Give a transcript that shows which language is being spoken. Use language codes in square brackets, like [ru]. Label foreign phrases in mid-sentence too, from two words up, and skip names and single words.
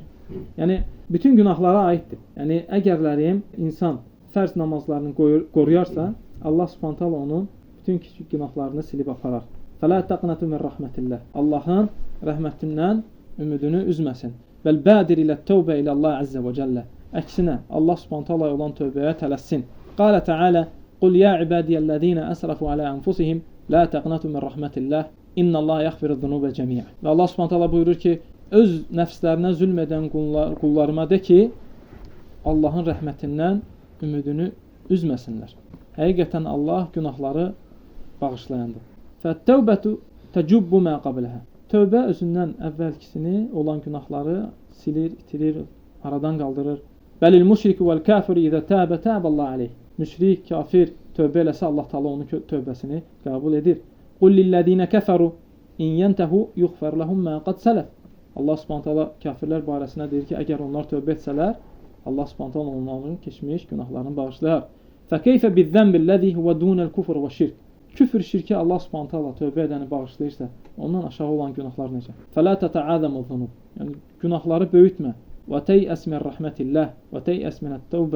[az] Yəni bütün günahlara aiddir. Yəni əgərlərim insan fərz namazlarını qoruyarsa, Allah [ar] سبحانه تعالى [az] onun bütün kiçik günahlarını silib aparar. [ar] فلا تقنطوا من رحمة الله. [az] Allahın rəhmətindən ümidini üzməsin. [ar] بل بادر إلى التوبة إلى الله عز وجل. [az] Əksinə, Allah Subhanahu taala olan tövbəyə tələssin. [ar] قال تعالى: "قل يا عبادي الذين أسرفوا على أنفسهم لا تقنطوا من رحمة الله. إن الله يغفر الذنوب جميعا." [az] Və Allah [ar] سبحانه تعالى [az] buyurur ki, öz nəfslərinə zülm edən qullarıma de ki, Allahın rəhmətindən ümidini üzməsinlər. Həqiqətən Allah günahları bağışlayandır. [ar] فالتوبة تجب ما قبلها. [az] Tövbə özündən əvvəlkisini olan günahları silir, itirir, aradan qaldırır. [ar] بل المشرك والكافر إذا تاب تاب الله عليه. [az] Müşrik, kafir tövbə eləsə Allah Taala onun tövbəsini qəbul edir. [ar] قل للذين كفروا إن ينتهوا يغفر لهم ما قد سلف. [az] Allah [ar] سبحانه تعالى [az] kafirlər barəsində deyir ki, əgər onlar tövbə etsələr, Allah [ar] سبحانه تعالى [az] onların keçmiş günahlarını bağışlayar. [ar] فكيف بالذنب الذي هو دون الكفر والشرك. [az] Küfür, şirki Allah [ar] سبحانه تعالى [az] tövbə edəni bağışlayırsa, ondan aşağı olan günahlar necə? [ar] فلا تتعاظم الذنوب. [az] Yəni günahları böyütmə. [ar] وتيأس من رحمة الله وتيأس من التوبة.